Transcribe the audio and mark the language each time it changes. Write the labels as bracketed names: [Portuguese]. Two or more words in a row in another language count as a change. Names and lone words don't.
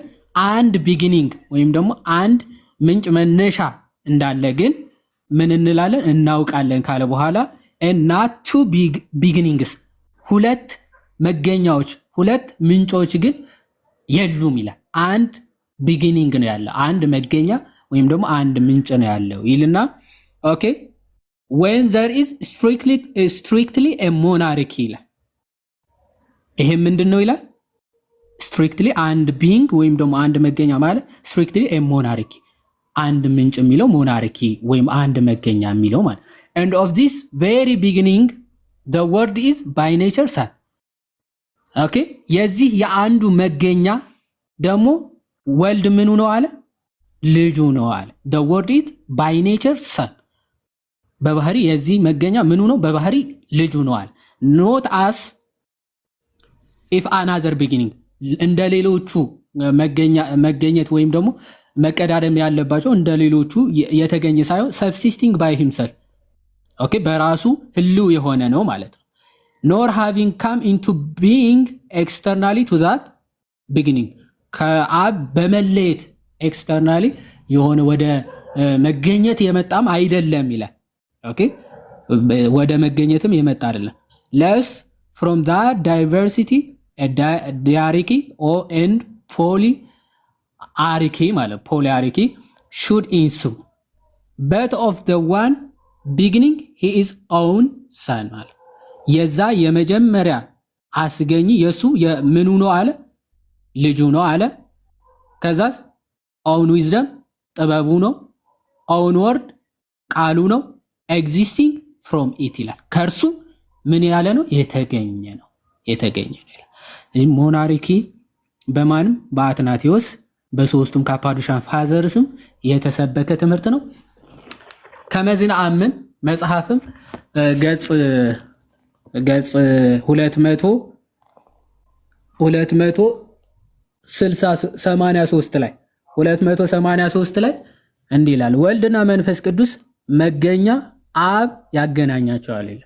[Amharic] አንድ ቢጊኒንግ ወይም ደግሞ አንድ ምንጭ መነሻ እንዳለ ግን ምን እንላለን? እናውቃለን ካለ በኋላ [English] not two beginnings፣ [Amharic] ሁለት መገኛዎች ሁለት ምንጮች ግን የሉም ይላል። አንድ ቢጊኒንግ ነው ያለው፣ አንድ መገኛ ወይም ደግሞ አንድ ምንጭ ነው ያለው ይልና ኦኬ [English] when there is strictly a monarchy [Amharic] ይላል። ይሄ ምንድን ነው ይላል? strictly አንድ ቢንግ ወይም ደግሞ አንድ መገኛ ማለት [English] strictly a monarchy፣ [Amharic] አንድ ምንጭ የሚለው ሞናርኪ ወይም አንድ መገኛ የሚለው ማለት [English] and of this very beginning the word is by nature son። [Amharic] ኦኬ የዚህ የአንዱ መገኛ ደግሞ ወልድ ምኑ ነው አለ? ልጁ ነው አለ። [English] the word is by nature son፣ [Amharic] በባህሪ የዚህ መገኛ ምኑ ነው? በባህሪ ልጁ ነው አለ። [English] not as if another beginning፣ [Amharic] እንደ ሌሎቹ መገኘት ወይም ደግሞ መቀዳደም ያለባቸው እንደ ሌሎቹ የተገኘ ሳይሆን [English] subsisting by himself፣ [Amharic] ኦኬ በራሱ ህልው የሆነ ነው ማለት ነው። [English] nor having come into being externally to that beginning፣ [Amharic] ከአብ በመለየት ኤክስተርናሊ የሆነ ወደ መገኘት የመጣም አይደለም ይላል። ኦኬ ወደ መገኘትም የመጣ አይደለም። [English] less from that diversity a diarchy or and [Amharic] polyarchy ማለት [English] polyarchy should ensue, but of the one beginning he is own son [Amharic] ማለት የዛ የመጀመሪያ አስገኝ የሱ የምኑ ነው አለ? ልጁ ነው አለ። ከዛስ [English] own wisdom [Amharic] ጥበቡ ነው፣ [English] own word [Amharic] ቃሉ ነው፣ [English] existing from it [Amharic] ይላል። ከርሱ ምን ያለ ነው? የተገኘ ነው፣ የተገኘ ነው ይላል። ሞናርኪ በማንም በአትናቴዎስ በሶስቱም ካፓዶሻን ፋዘርስም የተሰበከ ትምህርት ነው። ከመዝን አምን መጽሐፍም ገጽ 283 ላይ 283 ላይ እንዲህ ይላል፣ ወልድና መንፈስ ቅዱስ መገኛ አብ ያገናኛቸዋል ይላል።